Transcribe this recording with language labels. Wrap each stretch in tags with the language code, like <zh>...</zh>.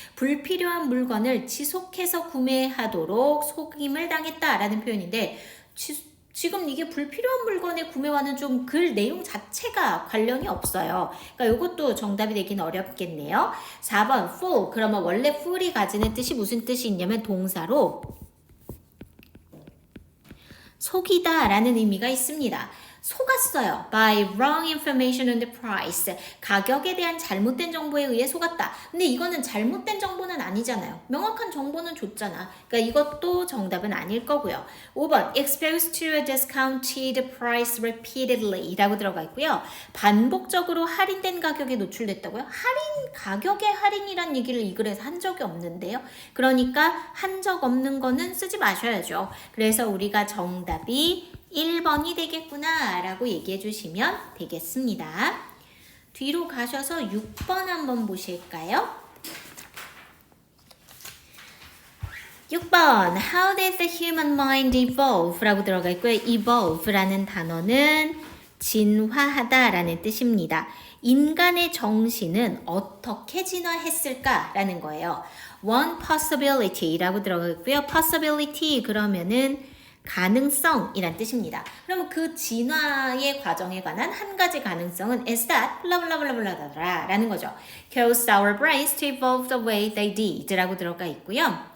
<ko>불필요한 물건을 지속해서 구매하도록 속임을 당했다라는 표현인데 지금 이게 불필요한 물건의 구매와는 좀 글 내용 자체가 관련이 없어요. 그러니까 이것도 정답이 되긴 어렵겠네요. 4번 fool. 그러면 원래 fool이 가지는 뜻이 무슨 뜻이 있냐면 동사로 속이다 라는 의미가 있습니다. 속았어요.</ko> <en>By wrong information on the price.</en> <ko>가격에 대한 잘못된 정보에 의해 속았다. 근데 이거는 잘못된 정보는 아니잖아요. 명확한 정보는 줬잖아. 그러니까 이것도 정답은 아닐 거고요.</ko> <en>5번 exposed to a discounted price repeatedly</en> <ko>라고 들어가 있고요. 반복적으로 할인된 가격에 노출됐다고요? 가격의 할인이란 얘기를 이 글에서 한 적이 없는데요. 그러니까 한 적 없는 거는 쓰지 마셔야죠. 그래서 우리가 정답이 1번이 되겠구나 라고 얘기해 주시면 되겠습니다. 뒤로 가셔서 6번 한번 보실까요?</ko> <en>6번 How did the human mind evolve?</en> <ko>라고 들어가 있고요. evolve라는 단어는 진화하다 라는 뜻입니다. 인간의 정신은 어떻게 진화했을까? 라는 거예요.</ko> <en>One possibility</en> <ko>라고 들어가 있고요. possibility 그러면은 가능성이란 뜻입니다. 그러면 그 진화의 과정에 관한 한 가지 가능성은 is that 블라블라블라블라블라 라는 거죠.</ko> <en>Caused our brains to evolve the way they did</en> <ko>라고 들어가 있고요.</ko>